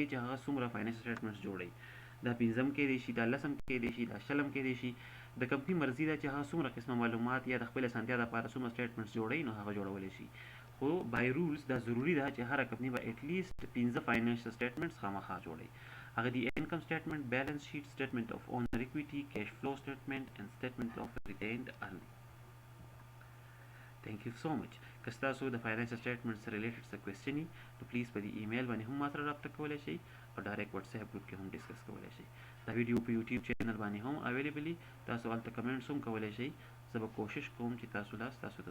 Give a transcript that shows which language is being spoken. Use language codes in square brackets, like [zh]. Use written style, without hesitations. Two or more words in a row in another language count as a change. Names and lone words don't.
[ps] چې هغه څومره [en] financial statements [ps] جوړوي دا 5م کیدی شي دا 10م کیدی شي دا 20م کیدی شي د کمپنۍ مرضي ده چې هغه څومره قسمه معلومات یا د خپل اسانتیا لپاره څومره سټیټمنټس جوړوي نو هغه جوړولی شي خو [en] by rules [ps] دا ضروري ده چې هره کمپنۍ به [en] at least [ps] 15 [en] financial statements [ps] خامخا جوړوي هغه دی [en] income statement balance sheet statement of owner equity cash flow statement and statement of retained earning Thank you so much. [ps] که ستاسو د [en] financial statement [ps] سره ریلیټډ څه کوېسچن وي نو پلیز په دې ایمیل باندې هم ما سره رابطه کولی شئ او [en] direct WhatsApp group [ps] کې هم ډسکس کولی شئ دا ویډیو په یوټیوب چینل باندې هم اویلیبل دي تاسو هلته کمنټس هم کولی شئ زه به کوشش کوم چې تاسو لا ستاسو د